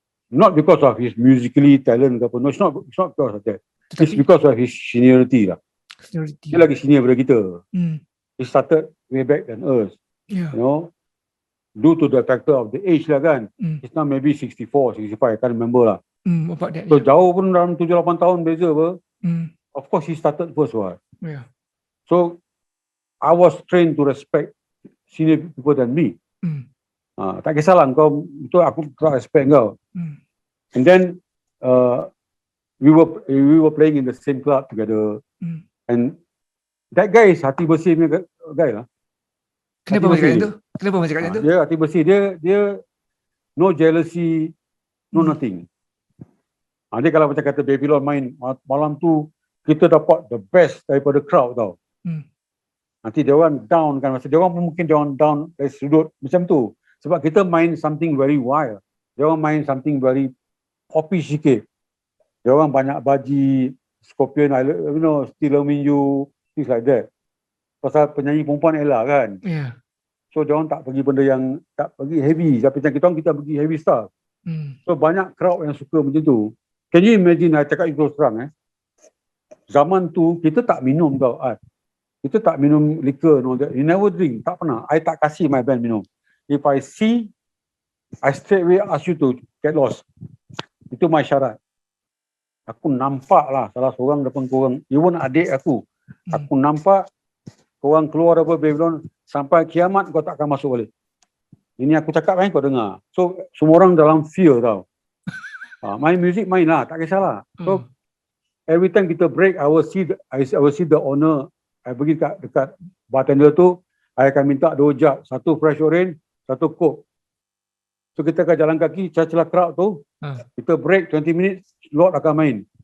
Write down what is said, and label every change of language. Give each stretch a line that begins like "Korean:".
English: Not because of his musically talent
Malay: ke apa.
English: No, it's not because of that. It's because of his seniority lah. Seniority.
Malay: Dia lagi senior daripada kita.
English: He started way back than us. Yeah. You know, due to the factor of the age lah kan. It's now maybe 64, 65, I can't remember lah. About that.
Malay: So jauh pun dalam 7-8 tahun beza apa.
English: Of course he started first one. Yeah. So I was trained to respect senior people than me.
Malay: Tak kisahlah kau itu aku tak respect kau.
English: And then we were playing in the same club together. And that guy is
Malay: hati bersih punya
English: guy lah.
Malay: Kenapa macam itu? Kenapa macam itu? Dia hati bersih, dia
English: no jealousy, no nothing.
Malay: Dia kalau macam kata Babylon main malam tu, kita dapat
English: the best
Malay: daripada crowd tau. Nanti dia orang down kan, masa dia orang pun mungkin dia orang down dari sudut macam tu. Sebab kita main
English: something very wild.
Malay: Dia orang main
English: something very poppy
Malay: sikit. Dia orang banyak baji, Scorpion, you know, Still Loving You,
English: things like that.
Malay: Pasal penyanyi perempuan Ella kan.
English: Yeah.
Malay: So dia orang tak pergi benda yang tak pergi heavy. Tapi macam kita pergi heavy stuff. So banyak crowd yang suka macam tu.
English: Can you imagine,
Malay: I cakap itu terang zaman tu kita tak minum tau. Kita tak minum liquor,
English: no, you never drink,
Malay: tak pernah. I tak kasih
English: my band
Malay: minum.
English: If I see, I straight away ask you to get lost.
Malay: Itu my syarat. Aku nampak lah salah seorang depan korang, even adik aku. Aku nampak korang keluar daripada Babylon, sampai kiamat kau tak akan masuk balik. Ini aku cakap kan, kau dengar. So semua orang dalam fear tau. Main music main lah, tak kisahlah.
English: So every time kita break, I will see the owner.
Malay: I pergi dekat bartender tu, I akan minta 2 jug, 1 fresh orange, 1 coke. So kita akan jalan kaki, celah-celah crowd tu, kita
English: break 20 minutes,
Malay: Lord akan main.